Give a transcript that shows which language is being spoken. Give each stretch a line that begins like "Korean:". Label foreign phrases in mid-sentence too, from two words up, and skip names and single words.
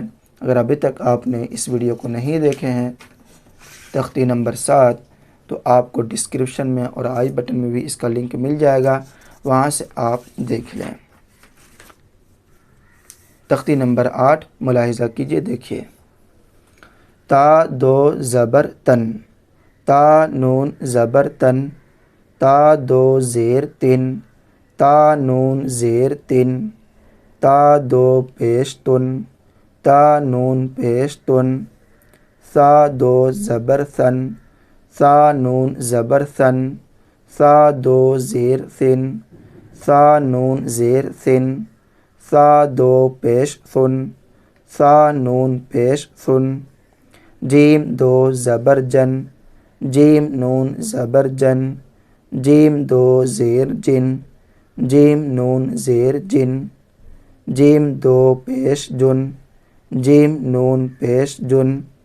Urdu: اگر ابھی تک آپ نے اس ویڈیو کو نہیں دیکھے ہیں تختی نمبر 7، تو آپ کو ڈسکرپشن میں اور آئی بٹن میں بھی اس کا لنک مل جائے گا، وہاں سے آپ دیکھ لیں۔ تختی نمبر 8 ملاحظہ کیجئے، دیکھیے۔ تا دو زبر تن، تا نون زبر تن، تا دو زیر تن، تا نون زیر تن، تا دو پیش تن، تا نون پیش تن، سا دو زبر ثن، سا نون زبر ثن، سا دو زیر ثن، سا نون زیر ثن، سا دو پیش ثن، سا نون پیش ثن، جیم دو زبر جن، جیم نون زبر جن، جیم دو زیر جن، جیم نون زیر جن، جیم دو پیش جن، جیم نون پیش جن،